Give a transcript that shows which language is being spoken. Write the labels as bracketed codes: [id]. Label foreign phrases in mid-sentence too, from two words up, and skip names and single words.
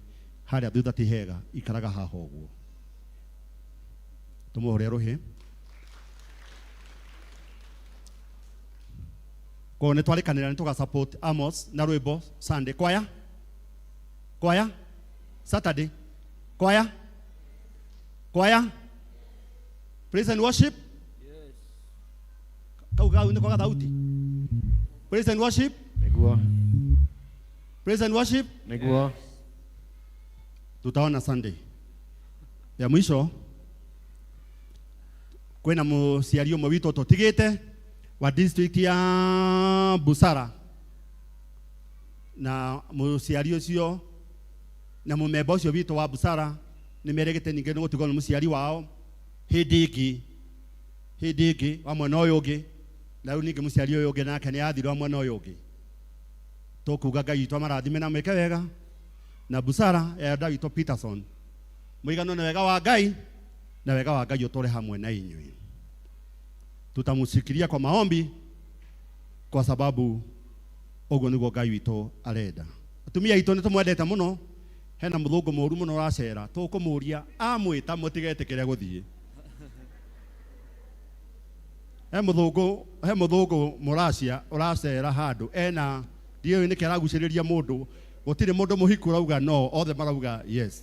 [ki] Harĩa thutha ti hega, ikaraga haha ũguo. Tũmũhũre rũhĩ. Ko nĩ twarĩkanĩra nĩ tũga support Amos na rwĩmbo Sunday. Kwaya Saturday. Kwaya [en] praise and worship. [ki] Kauga nĩ kwa thauti. [en] Praise and worship. [ki] Nĩguo. [en] Praise and worship. [ki] Nĩguo. [sw] Tutaona Sunday. [ki] Ya mwisho kwĩna mũciari ũmwe witũ tũtigĩte wa district ya Busara, na mũciari ũcio na mũmemba ũcio witũ wa Busara nĩ merĩgĩte ningĩ nĩ gũtigwo nĩ mũciari wao hĩndĩ ĩngĩ wa mwena ũyũ ũngĩ, na rĩu ningĩ mũciari ũyũ ũngĩ nake nĩ athirwo mwena ũyũ ũngĩ. Tũkuga Ngai witũ amarathime na mwĩke wega na Busara ya Elder witũ Peterson. Mũigano na wega wa Ngai na wega wa Ngai ũtũre hamwe na inyuĩ. Tutamusikiria [sw] kwa maombi kwa sababu [ki] ogo niguo Ngai witũ arenda. Atumia aitũ nĩ tũmwendete mũno. Hena mũthũngũ mũru mũno ũracera, tũkũmũria amwĩta mũtigetĩkĩre gũthiĩ. He mũthũngũ mũracia ũracera handũ ena ndiũĩ nĩkĩ aragucĩrĩria mũndũ, gũtirĩ mũndũ mũhiku rauga no, othe marauga yes.